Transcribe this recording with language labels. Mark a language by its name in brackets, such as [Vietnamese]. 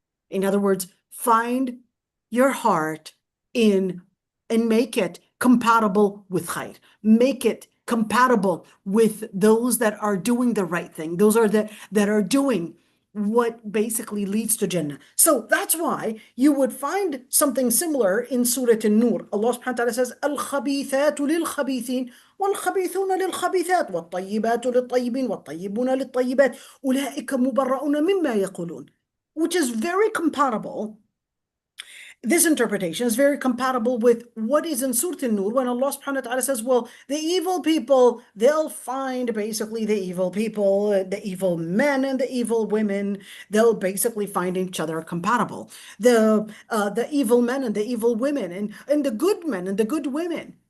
[English] In other words, find your heart in and make it compatible with khair. Make it compatible with those that are doing the right thing. Those are that are doing what basically leads to Jannah. So that's why you would find something similar in Surah An-Nur. [Arabic] Allah subhanahu wa ta'ala says, الخبيثات للخبيثين والخبيثون للخبيثات والطيبات للطيبين والطيبون للطيبات أولئك مبرؤون مما يقولون, [English] which is very compatible. This interpretation is very compatible with what is in Surah An-Nur, when Allah subhanahu wa ta'ala says, well, the evil people, they'll find basically the evil people, the evil men and the evil women, they'll basically find each other compatible. The evil men and the evil women, and the good men and the good women.